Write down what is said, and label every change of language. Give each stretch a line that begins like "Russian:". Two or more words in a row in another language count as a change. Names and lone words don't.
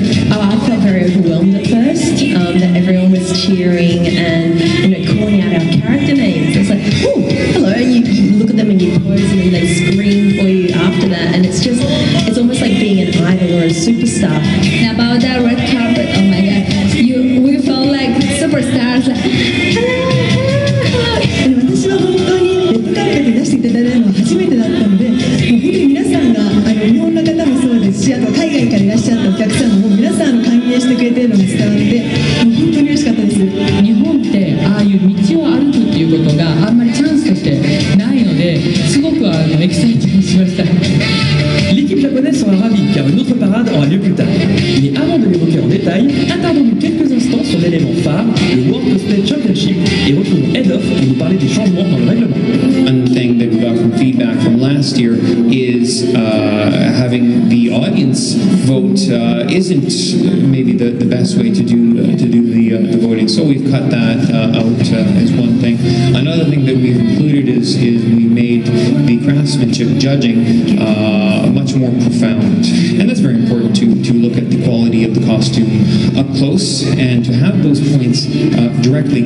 English: Oh, I felt very overwhelmed at first, that everyone was cheering and calling out our character names. It's like, oh, hello, and you look at them and you pose and then they scream for you after that, and it's almost like being an idol or a superstar. Now about that red carpet, oh my god, we felt like superstars. Hello.
Japanese: 私は本当にレッドカーペットに出していただいたのは初めてだったので、もう本当に皆さんが日本の方もそうですし、あと海外からいらっしゃったお客さんも皆さん歓迎してくれているのが伝わって、もう本当に嬉しかったです。日本ってああいう道を歩くっていうことがあんまりチャンスとしてないので、すごくエキサイティングしました。
French: L'équipe japonaise sera ravie car une autre parade aura lieu plus tard. Mais avant de l'évoquer en détail, attardons-nous quelques instants sur l'élément phare, le World Cosplay Championship, et retrouvons Head-Off pour nous parler des changements dans le règlement.
English: One thing that we got from feedback from last year is having the audience vote isn't maybe the best way to do the voting, so we've cut that out as one thing. Another thing that we've included is we made the craftsmanship judging much more profound, and that's very important to look at the quality of the costume up close and to have those points directly.